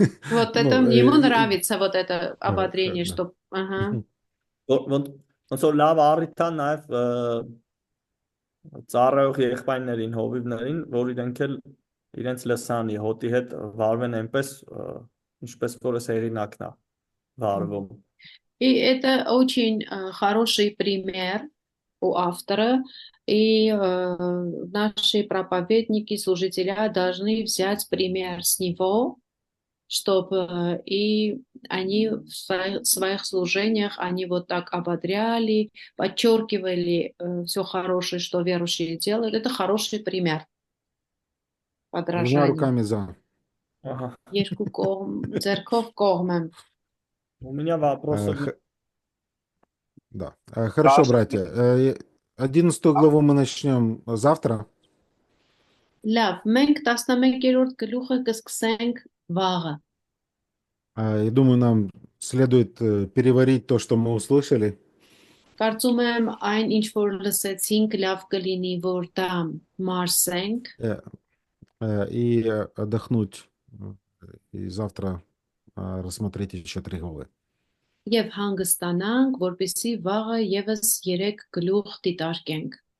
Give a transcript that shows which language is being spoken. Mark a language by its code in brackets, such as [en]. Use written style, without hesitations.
[ru] Вот это ему нравится, вот это ободрение, что... [hy] Ոնց որ լավ առիթ է նաև ծառայող եղբայրներին, հովիվներին, որ իրենք էլ իրենց լսանի հոտի հետ վարվեն այնպես, ինչպես որ հեղինակն է վարվում։ [ru] И это очень хороший пример у автора, и наши проповедники, служителя должны взять пример с него, чтобы и они в своих служениях, они вот так ободряли, подчеркивали все хорошее, что верующие делают. Это хороший пример Двумя подражания. руками за. [hy] Երկու կողմ, ձեռքով կողմ եմ։ [ru] У меня вопрос. Да. Хорошо, братья. 11 главу мы начнем завтра. [hy] Լավ, մենք 11-րդ գլուխը կսկսենք վաղը։ [ru] Я думаю, нам следует переварить то, что мы услышали. [hy] Կարծում եմ այն ինչ որ լսեցինք լավ կլինի որ դա մարսենք [ru] И отдохнуть. И завтра рассмотреть еще 3 главы. [hy] Եվ հանգստանանք, որպեսզի վաղը եւս 3 գլուխ դիտարկենք։